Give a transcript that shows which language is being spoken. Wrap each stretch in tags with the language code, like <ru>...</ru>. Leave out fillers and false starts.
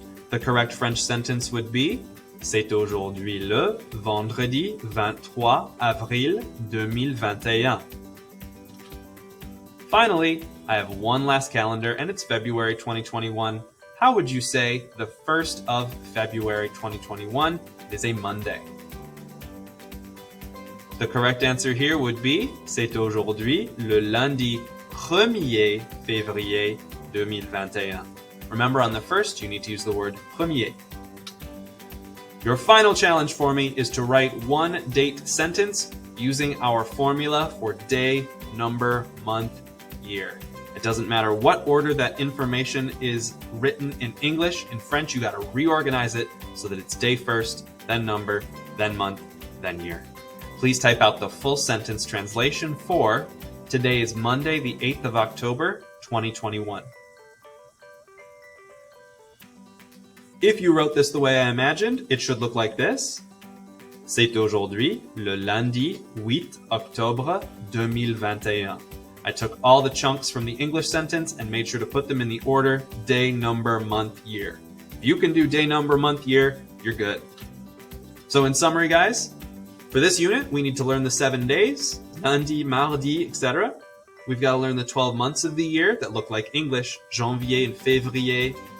<en>The correct French sentence would be</en> <fr>C'est aujourd'hui le vendredi 23 avril 2021.</fr> <en>Finally, I have one last calendar, and it's February 2021. How would you say the 1st of February 2021 is a Monday? The correct answer here would be</en> <fr>C'est aujourd'hui le lundi 1er février 2021.</fr> <en>Remember, on the first, you need to use the word premier. Your final challenge for me is to write one date sentence using our formula for day, number, month, year. It doesn't matter what order that information is written in English. In French, you got to reorganize it so that it's day first, then number, then month, then year. Please type out the full sentence translation for today is Monday, the 8th of October, 2021. If you wrote this the way I imagined, it should look like this.</en> <fr>C'est aujourd'hui le lundi 8 octobre 2021.</fr> <en>I took all the chunks from the English sentence and made sure to put them in the order day, number, month, year. If you can do day, number, month, year, you're good. So in summary, guys, for this unit, we need to learn the 7 days,</en> <fr>lundi, mardi,</fr> <en>etc. We've got to learn the 12 months of the year that look like English, janvier and février.</en>